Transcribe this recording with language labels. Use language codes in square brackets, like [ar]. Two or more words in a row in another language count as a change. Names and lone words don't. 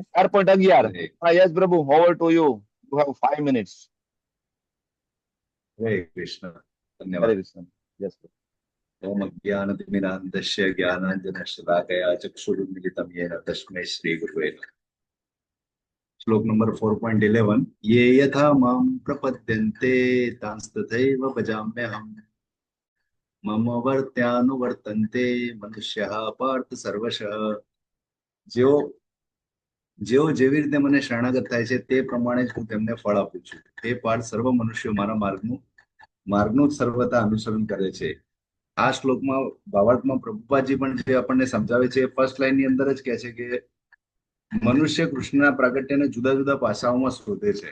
[gu] 4.11. [en] Yes Prabhu, over to you. You have 5 minutes. [gu] હરે કૃષ્ણ. હરે ધન્યવાદ. કૃષ્ણ. યસ. [sa] ઓમ અજ્ઞાનતિમિરાન્ધસ્ય જ્ઞાનાંજનશલાકયા ચક્ષુરુન્મિલિतं येन તસ્मै શ્રી ગુરવે નમઃ. [gu] શ્લોક નંબર 4.11. [sa] ये यथा मां प्रपद्यन्ते तांस्तथैव भजाम्यहम् मम वर्त्यानुवर्तन्ते मनुष्यः पार्थ सर्वशः. [gu] જેઓ જેવી રીતે મને શરણાગત થાય છે તે પ્રમાણે જ હું તેમને ફળ આપું છું. તે પાર્થ સર્વ મનુષ્યો મારા માર્ગનું જ સર્વથા અનુસરણ કરે છે. આ શ્લોકમાં ભાવાર્થમાં પ્રભુપાદજી પણ જે આપણને સમજાવે છે એ [en] first line [gu] ની અંદર જ કહે છે કે મનુષ્ય કૃષ્ણના પ્રાગટ્યને જુદા જુદા પાસાઓમાં શોધે છે.